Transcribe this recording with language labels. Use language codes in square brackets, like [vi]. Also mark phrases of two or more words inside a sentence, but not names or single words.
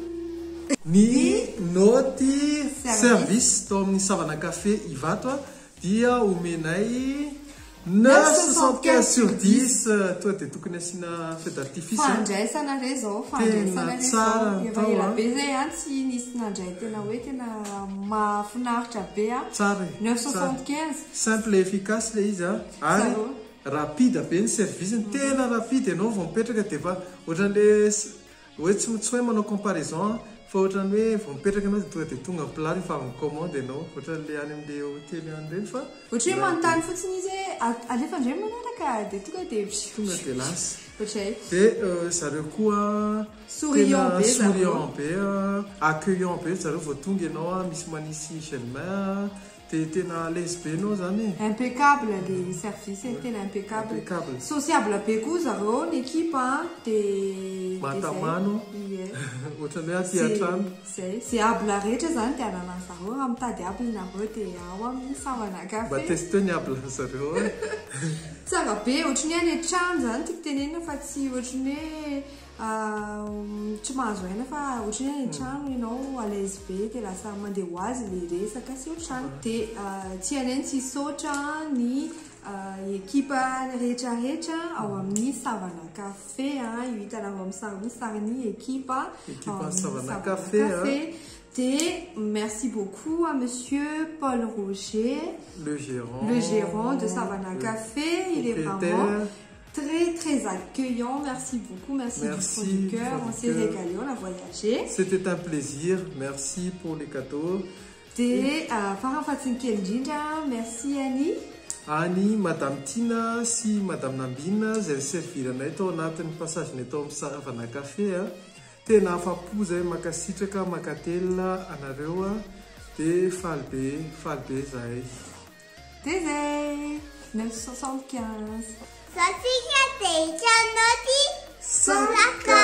[mg] Ny noty service tao amin'ny Savana Café Ivato dia omenay 9,75 sur 10 toa dia tokony asiana [fr] feu d'artifice [mg] fandraisana re zao fandraisana re zao efa ela be zay tsy nisy nandray tena hoe tena mahafinaritra be tsara 9,75 [fr] simple et efficace [mg] le izy ary rapide be ny service tena rapide ianao vao mipetraka dia fa ohatran'le hoe tsy hoe manao comparaison fa ohatrany hoe vao mipetraka ianao dia tonga dia tonga plat rehefa amin'ny commande ianao ohatran'le any amin'le hôtely any reny fa ohatra hoe manontany fotsiny izy alefa indray manaraka dia tonga dia lasa ohatray dia zareo koa souriant be accueillant be zareo vao tonga ianao misy manisy gelmain dia tena [fr] à l'aise [mg] be anao zany [fr] impeccable les services [mg] tena [fr] impeccable sociable [mg] be koa zareo ny équipe dia matamano ohatrany hoe aty an-trano zay zay abla rehetra zany dia anana zareo raha mitady abla nareo dia ao amin'ny Savana Café mba testeo ny abla zareo tsara be ohatrany any an-trano zany tiako tenenina fa tsy ohatrany hoe tsy mahazo aina fa ohatrany any an-trano ianao [fr] à l'aise [mg] be dia lasa mandeha ho azy le resaka sy ohatrany dia tsy alainy tsy saotra ny ekipa rehetrarehetra ao amin'ny Savana Café io hitanao amin'ny sariny ekipa Savana Café [fr] et merci beaucoup à monsieur Paul Roger le gérant de Savana Café. Il est vraiment très accueillant. Merci beaucoup, merci du fond du cœur. On s'est régalé, on a voyagé. C'était un plaisir. Merci pour les cadeaux. Merci Annie. [mg] Annie, Madame Tina, si Madame Nambina, zay serviranay tao anatin'ny passage ny tao amin'ny Savana Café tena afapo zay makasitraka makatelina anareo dia faly be zahay. [fr] Désolé 9,75 Satika te chanoti